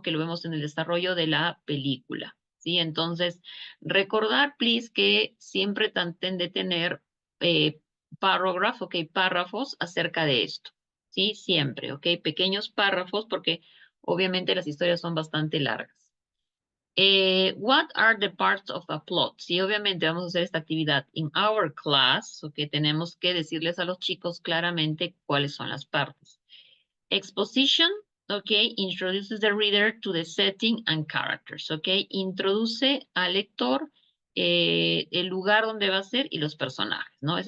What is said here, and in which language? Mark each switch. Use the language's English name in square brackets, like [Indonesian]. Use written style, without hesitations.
[Spanish] Que lo vemos en el desarrollo de la película, ¿sí? Entonces, recordar, please, que siempre traten de tener párrafos acerca de esto, ¿sí? Siempre, ¿ok? Pequeños párrafos, porque obviamente las historias son bastante largas. [English] What are the parts of a plot? [Spanish] Sí, obviamente vamos a hacer esta actividad [English] in our class, [Spanish] ok, tenemos que decirles a los chicos claramente cuáles son las partes. [English] Exposition, ok, introduces the reader to the setting and characters, [Spanish] ok, introduce al lector el lugar donde va a ser y los personajes, ¿no?